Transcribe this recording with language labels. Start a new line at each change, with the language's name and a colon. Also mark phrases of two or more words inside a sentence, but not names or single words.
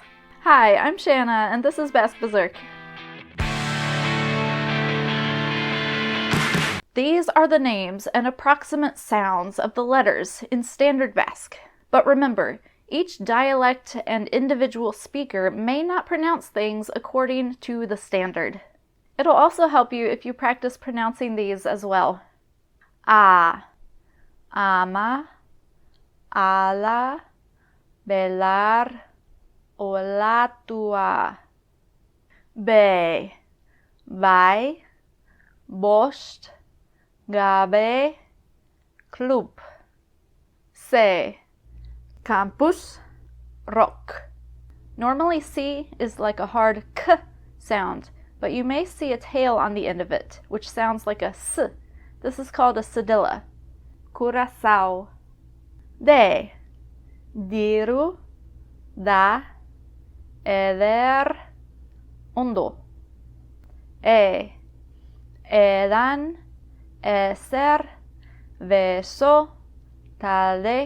English: Hi, I'm Shanna, and this is Basque Berserk. These are the names and approximate sounds of the letters in Standard Basque. But remember, each dialect and individual speaker may not pronounce things according to the standard. It'll also help you if you practice pronouncing these as well.
Basque: A, ama, ala, belar, olatua. B, vai, bost, gabe, club. C, campus, rock.
English: Normally C is like a hard K sound, but you may see a tail on the end of it, which sounds like a S. This is called a cedilla.
Basque: Curaçao. D, diru, da, eder, ondo. E, edan, eser, veso, talde.